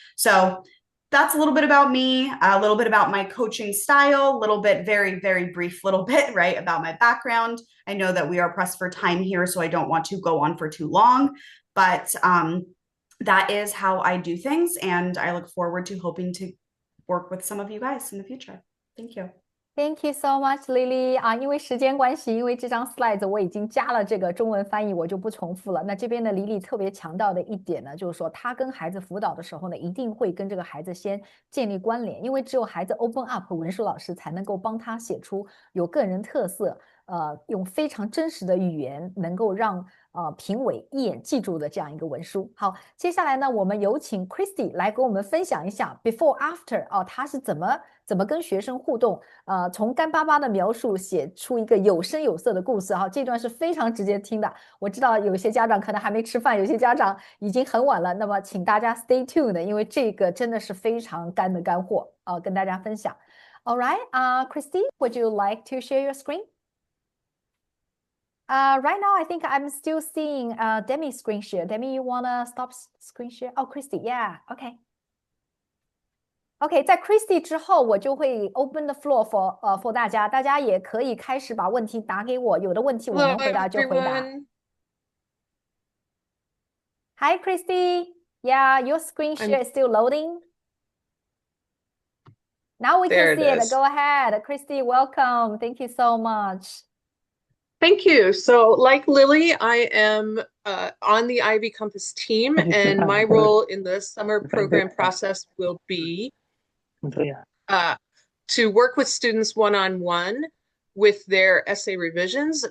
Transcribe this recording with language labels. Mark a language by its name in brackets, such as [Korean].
[English] So that's a little bit about me, a little bit about my coaching style, a little bit, very, very brief little bit, right, about my background. I know that we are pressed for time here, so I don't want to go on for too long, but that is how I do things, and I look forward to hoping to work with some of you guys in the future. Thank you. Thank you so much, [Chinese] Lily 啊，因为时间关系，因为这张 slide 我已经加了这个中文翻译，我就不重复了。那这边的 Lily 特别强调的一点呢，就是说她跟孩子辅导的时候呢，一定会跟这个孩子先建立关联，因为只有孩子 [English] open up， [Chinese] 文书老师才能够帮他写出有个人特色，用非常真实的语言，能够让评委一眼记住的这样一个文书。好，接下来呢，我们有请 Kristie 来给我们分享一下 [English] before after [Chinese] 哦，他是怎么跟学生互动，从干巴巴的描述写出一个有声有色的故事哈，这段是非常直接听的。我知道有些家长可能还没吃饭，有些家长已经很晚了，那么请大家 [English] stay tuned， [Chinese] 因为这个真的是非常干的干货跟大家分享。 [English] All right, Kristie, would you like to share your screen? Right now, I think I'm still seeing Demmy's screen share. Demmy, you wanna stop screen share? Oh, Kristie, yeah, okay. [Chinese] OK， 在 Kristie 之后，我就会 [English] open the floor for [Chinese] 大家，大家也可以开始把问题打给我，有的问题我能回答就回答。 [English] Hi, Kristie. Yeah, your screen share is still loading. Now we can see it. Go ahead, Kristie. Welcome. Thank you so much. Thank you. So, like Lily, I am on the Ivy Compass team, and my role in the summer program process will be to work with students one-on-one with their essay revisions.